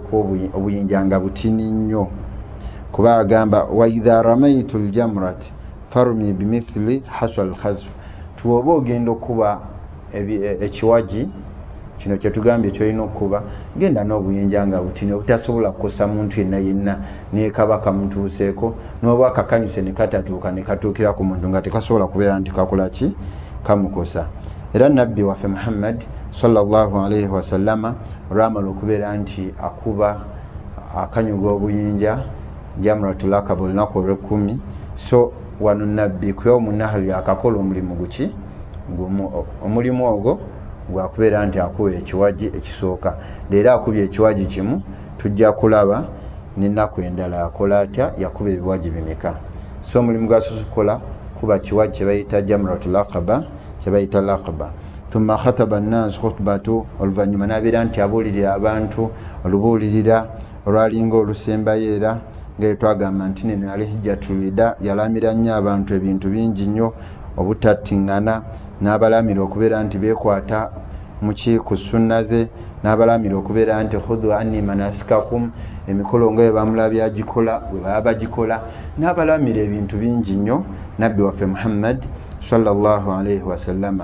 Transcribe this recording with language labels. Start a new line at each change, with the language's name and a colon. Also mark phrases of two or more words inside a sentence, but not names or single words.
Ganda: k'obuyinja nga butini nnyo, kuba agamba
Arabic: وإذا رميت الجمرات فارم بمثل حصى الخذف,
Ganda: tuwoba ogenda okuba ekiwaji kino kyetugambye kyolina okuba, genda n'obuyinja nga butini obutasobola kukosa muntu yenna naye kaba kamutuuseeko, n'oba kakanyuse ne katatuuka ne katuukira ku muntu nga tekasobola kubeera nti kakola ki, kamukosa. Era nabbi waffe Muhammad
Arabic: صلى الله عليه وسلم
Ganda: olwamala okubeera nti akuba akanyuga obuyinja
Arabic: جمرة العقبة
Ganda: olunaku olw'ekkumi. So wano nabbi ku
Arabic: يوم النحر
Ganda: akakola omulimu guki gumu, omulimu ogwo gwakubeera nti akuba ekiwaji ekisooka. Leero akubye ekiwaji kimu, tujja kulaba n'ennaku endala akola atya, yakuba ebiwaji bimeka. So omulimu gw'asosokola kuba kiwaji kye bayita
Arabic: جمرة العقبة,
Ganda: kye bayita al-aqaba.
Arabic: ثم خطب الناس خطبة,
Ganda: oluvannyuma n'abeera nti abuulirira abantu olubuulirira olwalinga olusembayo era twagamba nti neno yali
Arabic: حجة الوداع
Ganda: yalamira nnyo abantu ebintu bingi nnyo obutattingana n'abalamira okubeera nti beekwata muki ku sunna ze n'abalamira okubeera nti
Arabic: خذوا عني مناسككم
Ganda: emikolo nga bwe bamulabya agikola bwe baba bagikola n'abalamira ebintu bingi nnyo nabbi waffe Muhammad
Arabic: صلى الله عليه وسلم.